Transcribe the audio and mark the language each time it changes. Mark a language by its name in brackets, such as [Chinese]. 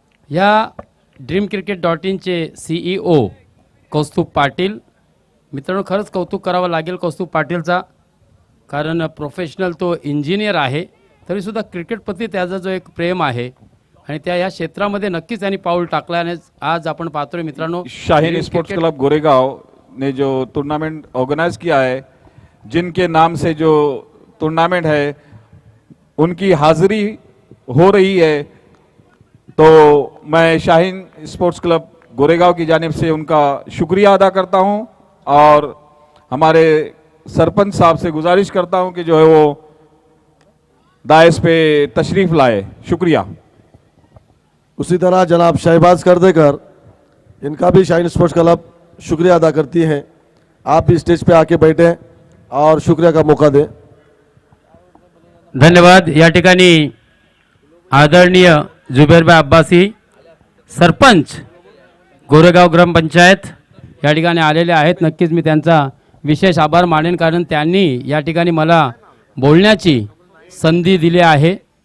[Marathi] या dreamcricket.in CEO Kaustubh Patil मित्रांनो, खरंच कौतुक करावं लागेल कौस्तुभ पाटीलचा, कारण प्रोफेशनल तो इंजिनियर आहे तरीसुद्धा क्रिकेटप्रती त्याचा जो एक प्रेम आहे आणि त्या या क्षेत्रामध्ये नक्कीच त्यांनी पाऊल टाकलं आणि आज आपण पाहतोय मित्रांनो [Hindi] शाहीन स्पोर्ट्स क्लब गोरेगांव ने जो टूर्नामेंट ऑर्गेनाइज किया है, जिनके नाम से जो टूर्नामेंट है उनकी हाजिरी हो रही है, तो मैं शाहीन स्पोर्ट्स क्लब गोरेगांव की जानिब से उनका शुक्रिया अदा करता हूं और हमारे सरपंच साहब से गुजारिश करता हूं कि जो है वो दायस पे तशरीफ लाए. शुक्रिया. उसी तरह जनाब शहबाज करदेकर, इनका भी शाहीन स्पोर्ट्स क्लब शुक्रिया अदा करती हैं. आप भी स्टेज पे आके बैठे और शुक्रिया का मौका दें. [Marathi] धन्यवाद. या ठिकाणी आदरणीय जुबेरभाई अब्बासी सरपंच गोरेगाव ग्रामपंचायत या ठिकाणी आलेले आहेत. नक्कीच मी त्यांचा विशेष आभार मानेन, कारण त्यांनी या ठिकाणी मला बोलण्याची संधी दिली आहे.